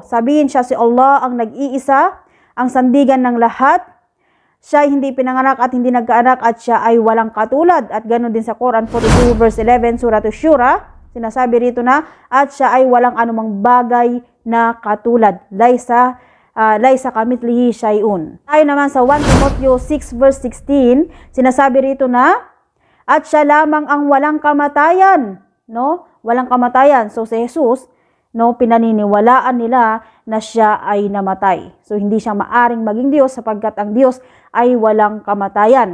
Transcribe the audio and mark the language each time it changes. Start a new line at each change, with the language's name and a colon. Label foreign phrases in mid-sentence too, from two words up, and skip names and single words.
Filipino: Sabihin siya si Allah ang nag-iisa, ang sandigan ng lahat. Siya ay hindi pinanganak at hindi nagkaanak at siya ay walang katulad. At ganoon din sa Quran 42 verse 11, Surah Ash-Shura, sinasabi rito na at siya ay walang anumang bagay na katulad.
Arabic: ليس كمثله شيء.
Filipino: Ayon naman sa 1 Timothy 6 verse 16, sinasabi rito na at siya lamang ang walang kamatayan, no? Walang kamatayan. So si Jesus, no, pinaniniwalaan nila na siya ay namatay. So hindi siya maaring maging Diyos sapagkat ang Diyos ay walang kamatayan.